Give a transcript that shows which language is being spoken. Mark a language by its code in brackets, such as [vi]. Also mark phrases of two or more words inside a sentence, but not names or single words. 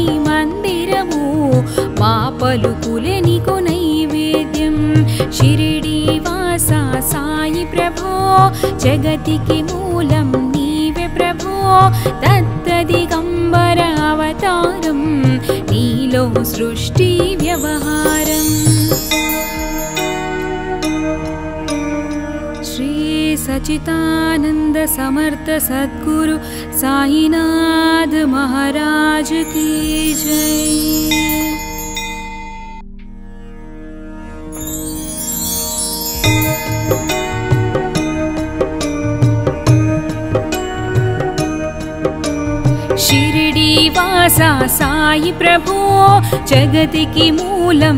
[te] మందిరము మా పలుకులే నీకు నైవేద్యం షిరిడి వాస సాయి ప్రభో జగతికి మూలం నీవే ప్రభో దత్త దిగంబర అవతారం నీలో సృష్టి వ్యవహారం [hi] శ్రీ सचितानंद समर्थ सद्गुरु साईनाथ महाराज की जय। [te] షిరిడి వాస సాయి ప్రభు జగతికి మూలం